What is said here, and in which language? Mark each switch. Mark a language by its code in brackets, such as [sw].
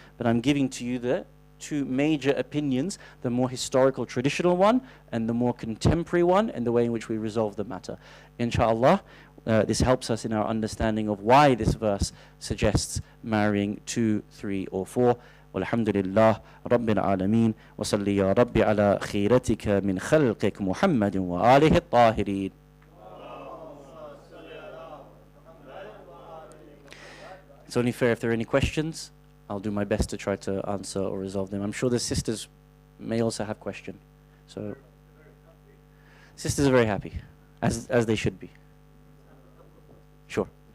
[en] But I'm giving to you the 2 major opinions, the more historical, traditional one, and the more contemporary one, and the way in which we resolve the matter. Inshallah, this helps us in our understanding of why this verse suggests marrying 2, 3, or 4. [ar] والحمد لله رب العالمين وصل يا ربي على خيرتك من خلقك محمد وآله الطاهرين. [en] It's only fair if there are any questions. I'll do my best to try to answer or resolve them. I'm sure the sisters may also have questions. So, sisters are very happy, as they should be. Sure.